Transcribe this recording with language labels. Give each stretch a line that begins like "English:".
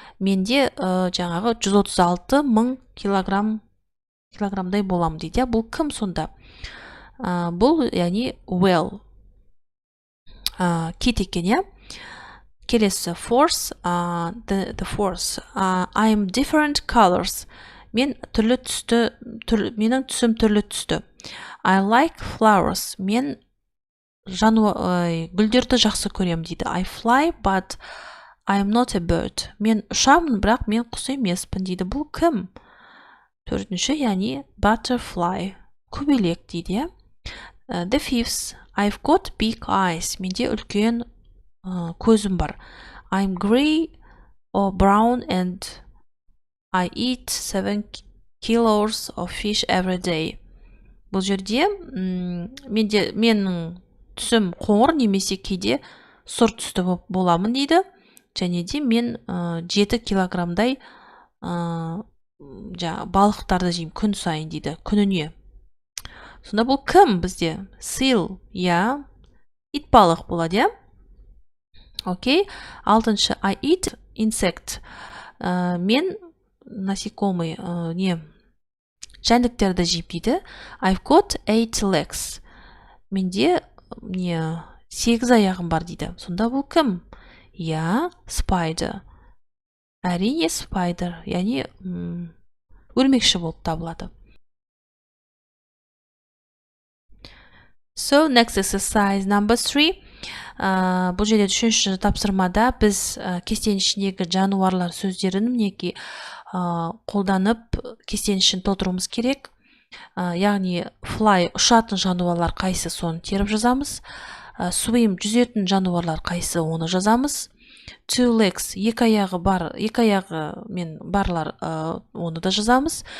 Kazakh: Менде жаңағы 136,000 килограммдай болам дейді. Бұл кім сонда? Бұл, яғни, whale. Кит екен, я?
English: Келесі, fourth, the fourth. I'm different colors.
Kazakh: Мен менің түсім түрлі түсті.
English: I like flowers.
Kazakh: Мен гүлдерді жақсы көрем дейді.
English: I fly, but I'm not a bird.
Kazakh: Мен ұшамын, бірақ мен құс емеспін дейді. Бұл кім? Төртінші, яғни butterfly. Көбелек дейді.
English: The fifth, I've got big eyes.
Kazakh: Менде үлкен көзім бар.
English: I'm gray or brown and I eat 7 kilos of fish every day.
Kazakh: Бұл жерде менің түсім қоңыр немесе кейде сұр түсті боламын дейді. Және де мен 7 килограммдай балықтарды жеймін күн сайын дейді, күніне. Сонда бұл кім бізде? Seal, я? Итбалық болады, я? Окей.
English: Алтыншы, I eat insect.
Kazakh: Мен насекомый, жәндіктерді жеймін дейді.
English: I've got 8 legs.
Kazakh: Менде 8 аяғым бар дейді. Сонда бұл кім? Я, spider. Әрине, spider, яғни өрмекші болып табылады.
English: So, next exercise number 3.
Kazakh: Бұл жерде үшінші тапсырмада біз кестенің ішіндегі жануарлар сөздерін мінекей қолданып кестенің ішін толтыруымыз керек. Яғни fly ұшатын жануарлар қайсы, соны теріп жазамыз. Swim жүзетін жануарлар қайсы, оны жазамыз. Two legs екі аяғы мен барлар, оны да жазамыз.